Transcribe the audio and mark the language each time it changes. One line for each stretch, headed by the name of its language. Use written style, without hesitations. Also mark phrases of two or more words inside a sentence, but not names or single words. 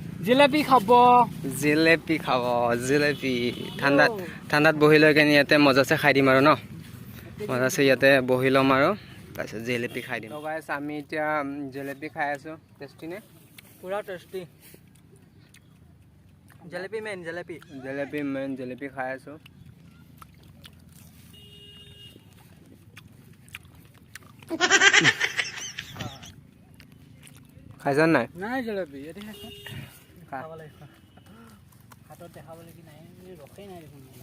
Assamese: জিলাপি খাব জিলাপি ঠাণ্ডাত বহি লৈ কেনে ইয়াতে মজাছে খাই দিম আৰু ন মজাছে ইয়াতে বহি ল'ম আৰু তাৰপিছত জিলাপি খাই দিম গাইছ আমি এতিয়া জিলাপি খাই আছো টেষ্টি নে
Hindi: पूरा टेस्टी जलेबी मेन
Assamese: জিলাপি খাই আছো খাইছা নাই নাই জলেবি এটি খাব লাগিব হাতত দেখাবলৈ কি নাই ৰখেই নাই দেখোন